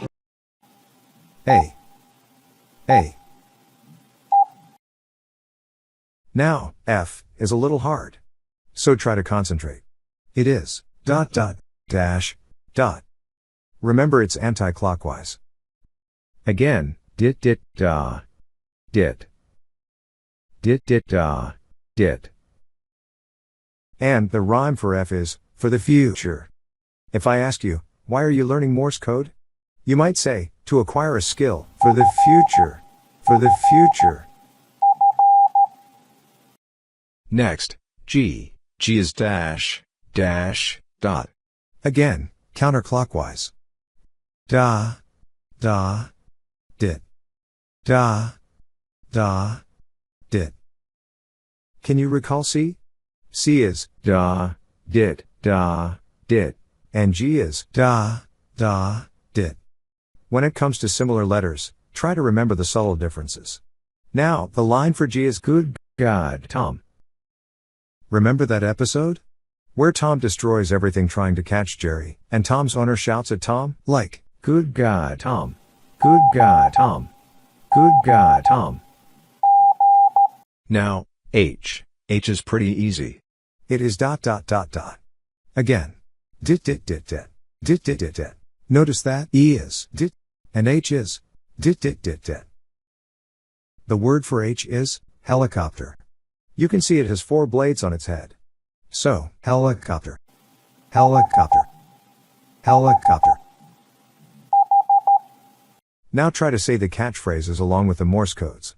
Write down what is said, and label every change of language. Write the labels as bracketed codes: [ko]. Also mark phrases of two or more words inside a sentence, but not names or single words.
[en] A. A. Now, F is a little hard. So try to concentrate. It is dot dot dash dot. Remember it's anti-clockwise. Again, dit dit da. Dit. Dit dit da. Dit. And the rhyme for F is, for the future. If I ask you, why are you learning Morse code? You might say, to acquire a skill, for the future. For the future. Next, G. G is dash, dash, dot. Again, counterclockwise. Da, da, dit. Da, da, dit. Can you recall C? C is da, dit, da, dit. And G is da, da, dit. When it comes to similar letters, try to remember the subtle differences. Now, the line for G is good God, Tom. Remember that episode? Where Tom destroys everything trying to catch Jerry, and Tom's owner shouts at Tom, like, good God, Tom. Good God, Tom. Good God, Tom. Now, H. H is pretty easy. It is dot dot dot dot. Again. Dit dit dit dit. Dit dit dit dit. Notice that E is dit, and H is dit dit dit dit. The word for H is helicopter. You can see it has 4 blades on its head. So, helicopter. Helicopter. Helicopter. Now try to say the catchphrases along with the Morse codes.